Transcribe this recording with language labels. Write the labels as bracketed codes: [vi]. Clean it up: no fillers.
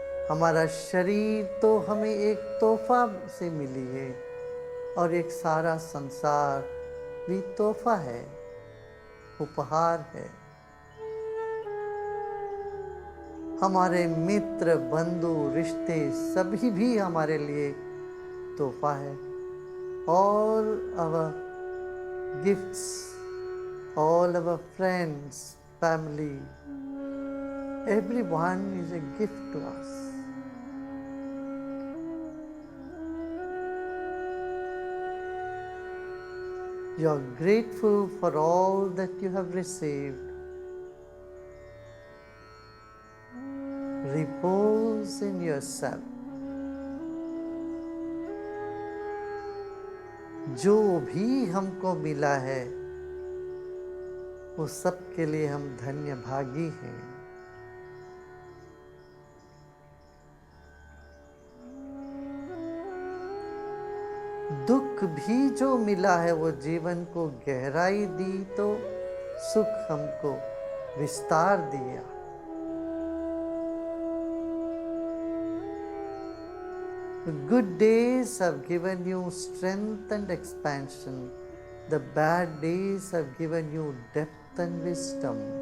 [hi] हमारा शरीर तो हमें एक तोहफा से मिली है और एक सारा संसार भी तोहफा है, उपहार है। हमारे मित्र, बंधु, रिश्ते सभी भी हमारे लिए तोहफा है। [en] All our gifts, all our friends, family, everyone is a gift to us. You are grateful for all that you have received. Repose in yourself. [hi] जो भी हमको मिला है वो सब के लिए हम धन्य भागी हैं। दुख भी जो मिला है वो जीवन को गहराई दी तो सुख हमको विस्तार दिया। [en] The good days have given you strength and expansion. The bad days have given you depth and wisdom.